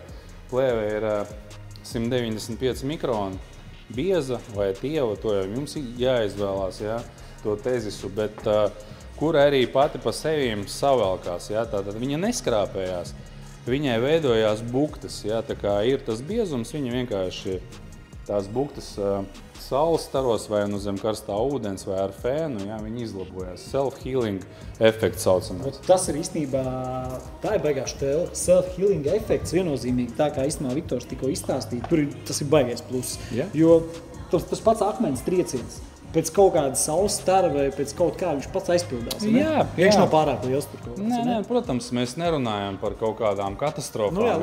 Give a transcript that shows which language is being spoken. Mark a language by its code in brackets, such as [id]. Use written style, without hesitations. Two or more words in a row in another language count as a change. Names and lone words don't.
[lv] Plēvē ir 195 mikroni, bieza vai tieva, to jau jums jāizvēlās, ja, to tezisu, bet kur arī pati pa sevīm savelkās, ja, tātad viņa neskrāpējās. Viņai veidojās buktas, ja, tā kā ir tas biezums, viņa vienkārši tās buktas saules staros vai zem karstā ūdens vai ar fēnu, ja, viņi izlabojās. Self-healing efekts saucamais. Tas ir īstenībā, tā ir baigās tēle. Self-healing efekts viennozīmīgi, tā kā īstenībā Viktors tikko izstāstīja, tur tas ir baigais pluss. Yeah. Jo tas pats akmens trieciens. Pēc kaut kāda saules stara vai pēc kaut kā viņš pats aizpildās. Jā. Viņš nav pārāk liels tur kaut kāds. Nē, protams, mēs nerunājam par kaut kādām katastrofām.